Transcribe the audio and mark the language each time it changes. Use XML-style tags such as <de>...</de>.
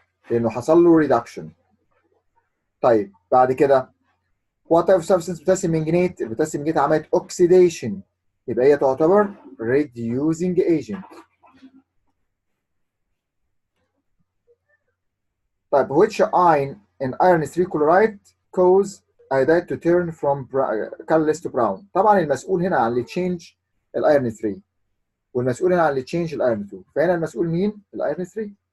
<ar>لانه حصل له ريدكشن. طيب بعد كده وات ايفر سبستنس بوتاسيوم منجنيت، البوتاسيوم منجنيت عملت اوكسيديشن يبقى هي تعتبر ريديوزنج ايجنت.</ar> <en>طيب which ion in iron 3 chloride cause iodide to turn from colorless to brown.</en> <ar>طبعا المسؤول هنا عن اللي تشينج الايرن 3 والمسؤول هنا عن اللي تشينج الايرن 2، فهنا المسؤول مين؟ الايرن 3.</ar>